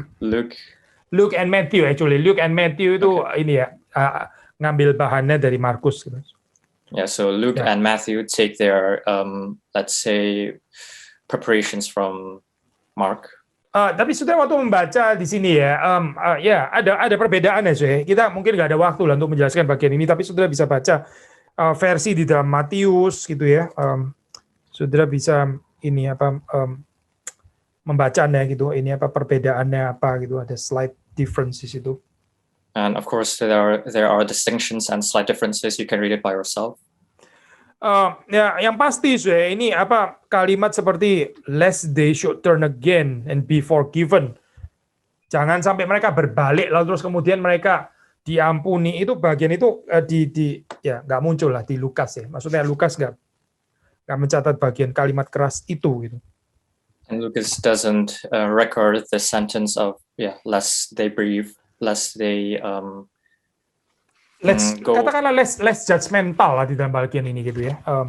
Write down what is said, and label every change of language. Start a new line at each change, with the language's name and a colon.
English: Luke and Matthew actually.
Indonesian: Luke and Matthew itu ini ya ngambil bahannya dari Markus gitu.
English: Yeah, so Luke and Matthew take their let's say preparations from Mark.
Indonesian: Tapi saudara waktu membaca di sini ya, ada perbedaan ya, saudara. Kita mungkin nggak ada waktu lah untuk menjelaskan bagian ini, tapi saudara bisa baca versi di dalam Matius gitu ya. Saudara bisa ini membacanya gitu, ini perbedaannya gitu, ada
English: slight differences
Indonesian: itu.
English: And of course there are distinctions and slight differences. You can read it by yourself.
Indonesian: Yang pasti ini kalimat seperti
English: lest they should turn again and be forgiven.
Indonesian: Jangan sampai mereka berbalik lalu terus kemudian mereka diampuni. Itu bagian itu nggak muncul lah di Lukas ya. Maksudnya Lukas nggak mencatat bagian kalimat keras itu gitu.
English: And Lucas doesn't record the sentence of lest they breathe, lest they
Indonesian: katakanlah
English: less judgmental
Indonesian: lah di dalam bagian ini gitu ya.